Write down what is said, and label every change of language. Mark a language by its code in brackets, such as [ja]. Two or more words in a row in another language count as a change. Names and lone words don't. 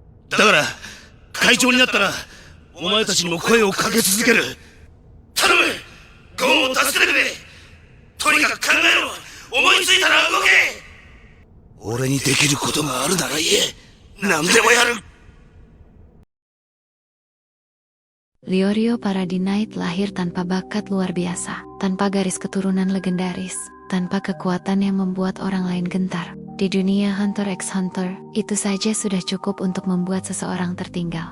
[ja] だから会長になったらお前たちにも声をかけ続ける。頼む、ゴンを助けてくれ。とにかく考えろ。思いついたら動け。俺にできることがあるなら言え。何でもやる。 [id] Leorio Paradise lahir tanpa bakat luar biasa, tanpa garis keturunan legendaris, tanpa kekuatan yang membuat orang lain gentar. Di dunia Hunter x Hunter, itu saja sudah cukup untuk membuat seseorang tertinggal.